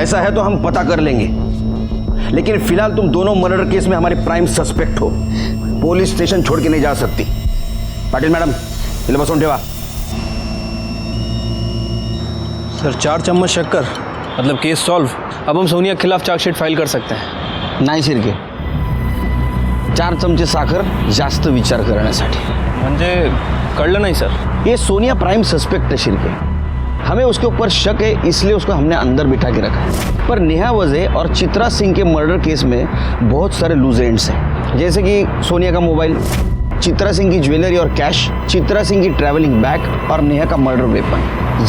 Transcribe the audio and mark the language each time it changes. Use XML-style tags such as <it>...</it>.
<hi>ऐसा है तो हम पता कर लेंगे, लेकिन फिलहाल तुम दोनों मर्डर केस में हमारे प्राइम सस्पेक्ट हो। पुलिस स्टेशन छोड़ के नहीं जा सकती।</hi> <mr>पाटिल मैडम, इले बसून ठेवा।</mr> <hi>सर 4 चम्मच शक्कर मतलब केस सॉल्व। अब हम सोनिया के खिलाफ चार्जशीट फाइल कर सकते हैं।</hi> <mr>नाही शिर्के, 4 चमचे साखर जास्त विचार करण्यासाठी। म्हणजे कळलं नाही सर।</mr> <hi>ये सोनिया प्राइम सस्पेक्ट है शिर्के, हमें उसके ऊपर शक है, इसलिए उसको हमने अंदर बिठा के रखा है। पर नेहा वजह और चित्रा सिंह के मर्डर केस में बहुत सारे लूज एंड्स हैं, जैसे कि सोनिया का मोबाइल, चित्रा सिंह की ज्वेलरी और कैश, चित्रा सिंह की ट्रैवलिंग बैग और नेहा का मर्डर वेपन।</hi>